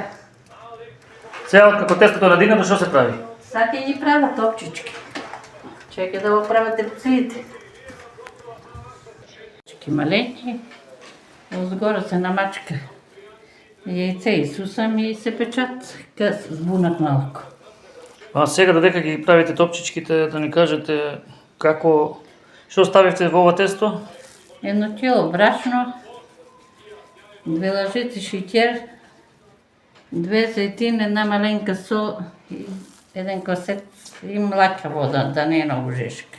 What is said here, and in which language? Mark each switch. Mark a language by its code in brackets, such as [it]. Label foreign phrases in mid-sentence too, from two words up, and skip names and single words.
[mk] Сега, како тестото е надигнато, що се прави? Сега ти ги правя топчички. Чекай да го правя трепците. Топчички маленки. [bg] Отгоре се намачка яйце и сусам и се печат, къс сбунат малко. [mk] А сега додека ги правите топчичките, да ни кажете како... Што ставивте во ова тесто? [bg] 1 кило брашно, 2 лъжици шекер, 2 зейтин, 1 маленка сол и 1 косец и млака вода, да не е много жешка.